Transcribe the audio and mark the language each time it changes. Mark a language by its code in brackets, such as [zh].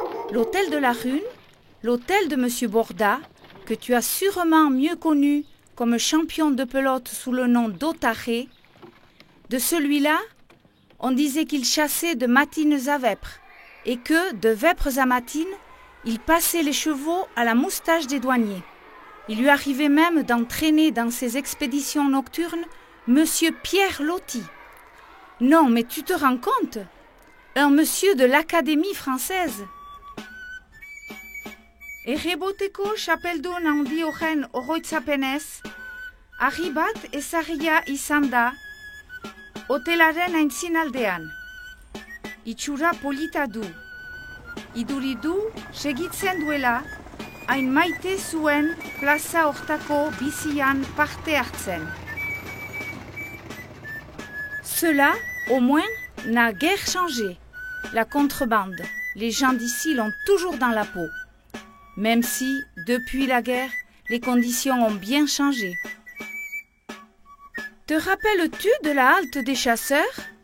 [fr] L'hôtel de la Rune, l'hôtel de M. Borda, que tu as sûrement mieux connu comme champion de pelote sous le nom d'Otaré, de celui-là, on disait qu'il chassait de matines à vêpres et que, de vêpres à matines, il passait les chevaux à la moustache des douaniers. Il lui arrivait même d'entraîner dans ses expéditions nocturnes M. Pierre Loti. Non, mais tu te rends compte? Un monsieur de l'Académie française. [eu] Erreboteko chapeldun handi horren oroitzapenez, argi bat ezagia izan da hotelaren aintzinaldean. Itxura polita du. Iduri du segitzen duela hain maite zuen plaza hortako bizian parte hartzen. [fr] Cela, au moins, n'a guère changé. La contrebande, les gens d'ici l'ont toujours dans la peau. Même si, depuis la guerre, les conditions ont bien changé. Te rappelles-tu de la halte des chasseurs?